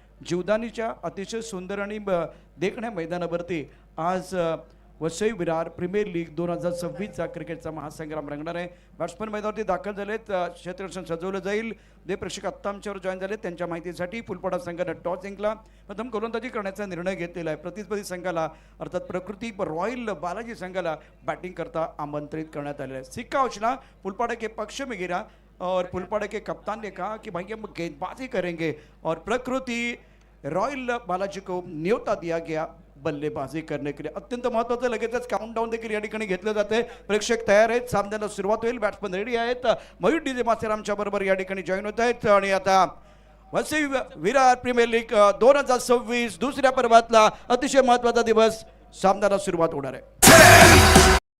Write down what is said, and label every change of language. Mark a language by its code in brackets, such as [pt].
[mr] जीवदानीच्या अतिशय सुंदर आणि देखण्या मैदानावरती आज वसई विरार प्रीमियर लीग 2026चा क्रिकेटचा महासंग्राम रंगणार आहे. बॅट्समन मैदानावरती दाखल झालेत. क्षेत्ररक्षण सजवलं जाईल. जे प्रेक्षक आत्ता आमच्यावर जॉईन झाले त्यांच्या माहितीसाठी फुलपाडा संघानं टॉस जिंकला. प्रथम गोलंदाजी करण्याचा निर्णय घेतलेला आहे. प्रतिस्पर्धी संघाला अर्थात प्रकृती रॉयल बालाजी संघाला बॅटिंग करता आमंत्रित करण्यात आलेलं आहे. [hi] सिक्का उछला, फुलपाड़ा के पक्ष में गिरा और फुलपाड़ा के कप्तान ने कहा कि भाई हम गेंदबाजी करेंगे और प्रकृति रॉयल बालाजी को न्योता दिया गया बल्लेबाजी करने के लिए. [mr] अत्यंत महत्त्वाचं लगेचच काउंटडाऊन देखील या ठिकाणी घेतलं जाते. प्रेक्षक तयार आहेत. सामन्याला सुरुवात होईल. बॅट्समन रेडी आहेत. मयूर डीजे मासेर आमच्या बरोबर या ठिकाणी जॉईन होत आहेत आणि आता वसई विरार प्रीमियर लीग 2026 दुसऱ्या पर्वातला अतिशय महत्त्वाचा दिवस सामन्याला सुरुवात होणार आहे.